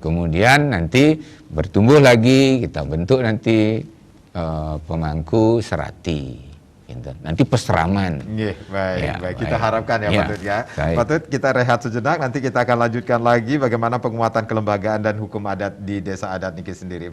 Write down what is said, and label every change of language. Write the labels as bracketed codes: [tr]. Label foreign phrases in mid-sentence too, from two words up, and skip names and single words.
[id] Kemudian nanti bertumbuh lagi, kita bentuk nanti pemangku Serati, gitu. Nanti Peseraman. Baik. Kita harapkan ya, Patut ya. Patut kita rehat sejenak, nanti kita akan lanjutkan lagi bagaimana penguatan kelembagaan dan hukum adat di desa adat Niki sendiri.